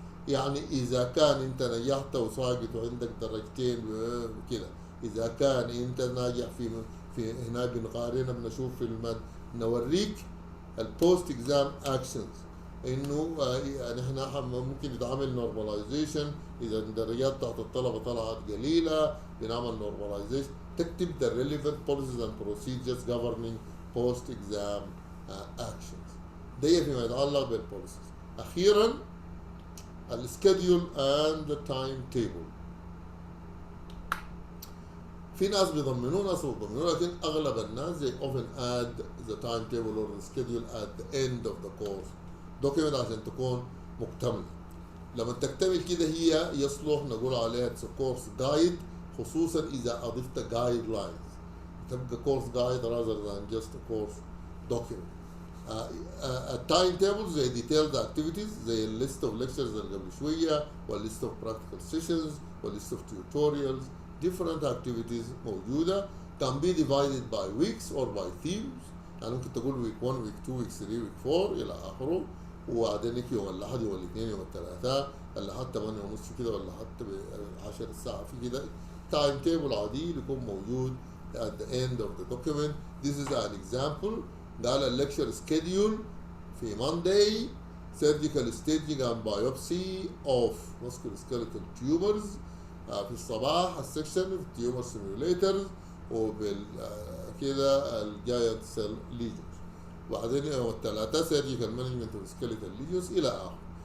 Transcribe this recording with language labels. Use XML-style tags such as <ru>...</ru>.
<ar>يعني اذا كان انت نجحت وساقط وعندك درجتين كده، اذا كان انت ناجح في هنا بنقارنها بنشوف في المد نوريك البوست اكزام اكشنز، انه نحن ممكن نتعامل نورماليزيشن اذا الدرجات بتاعت الطلبه طلعت قليله بنعمل نورماليزيشن. تكتب</ar> <en>the relevant policies and procedures governing post exam actions.</en> <ar>ده فيما يتعلق بالبوليسيز. اخيرا السكيدول اند ذا تايم تيبل. في ناس بيضمنوا ناس بيضمنوا، لكن اغلب الناس</ar> <en>they often add the timetable or the schedule at the end of the course document</en> <ar>عشان تكون مكتمله. لما تكتمل كده هي يصلح نقول عليها</ar> <en>it's a course guide،</en> <ar>خصوصا اذا اضفت</ar> <en>guidelines</en> <ar>تبقى</ar> <en>course guide rather than just a course document.</en> <ar>التايم تيبل زي</ar> <en>detailed activities</en> <ar>زي الليست اوف</ar> <en>lectures</en> <ar>اللي قبل شويه، والليست اوف</ar> <en>practical sessions،</en> <ar>والليست اوف</ar> <en>tutorials. different activities</en> <ar>موجودة</ar> <en>can be divided by weeks or by themes.</en> <ar>يعني ممكن تقول</ar> <en>week 1 week 2 week 3 week 4</en> <ar>إلى آخره، وبعدين يوم الأحد يوم الاثنين يوم الثلاثاء، الأحد 8:30 كده ولا حتى 10 الساعة في كده تايم تيبل عادي يكون موجود</ar> <en>at the end of the document. This is an example.</en> <ar>قال الليكشر</ar> <en>schedule في Monday surgical staging and biopsy of musculoskeletal tumors.</en> <ar>في الصباح السكشن في</ar> <en>tumor simulators</en> <ar>وبالكده الجاينت سيل ليجنز. وبعدين يوم الثلاثاء</ar> <en>surgical management of skeletal lesions</en> <ar>إلى آخره.</ar>